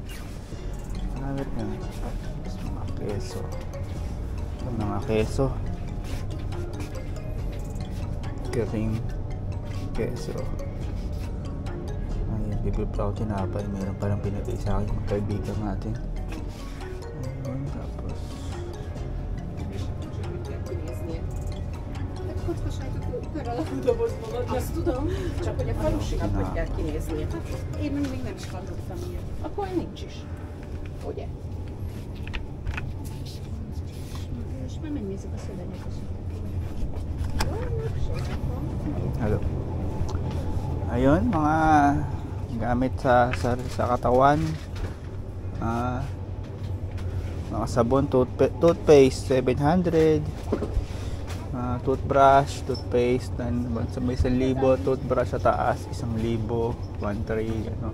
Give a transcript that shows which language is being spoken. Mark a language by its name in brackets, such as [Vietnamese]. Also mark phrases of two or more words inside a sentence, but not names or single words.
[Filipino] Hanapit na. Mga keso. Mga keso. Kering keso. Ayan, bibili pa ako tinapay. Meron palang pinagay sa akin yung kaibigan natin. Ayan, tapos [Hungarian] Csak hogy a falusikat hogy kell kinézni. Én még nem is hallottam ilyet. Akkor nincs is. Ugye? És már megnézzük a szövegeket. hello. [Filipino] Ayun, mga gamit sa katawan. Mga sabon, toothpaste 700. [English] Toothbrush, toothpaste [Filipino] may 1,000, toothbrush sa taas 1,000, 1,300 ano.